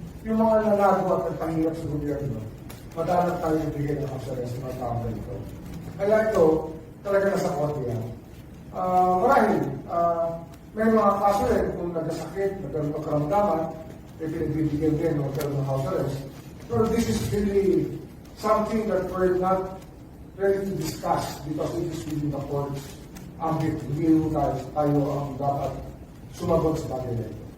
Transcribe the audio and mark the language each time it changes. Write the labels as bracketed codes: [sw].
[tl] Yung mga nalago at nagpahirap sa gobyerno, madalang tayo bigyan ng house arrest ng mga tao ito. Kaya ito, talaga nasa korte yan. Marahil, may mga kaso rin kung nagkasakit, nagkaroon ng karamdaman, may pinagbibigyan din ng magkaroon ng house arrest. [en] Pero this is really something that we're not ready to discuss because it is within the court's ambit. [tl] Hindi tayo ang dapat sumagot sa bagay na ito.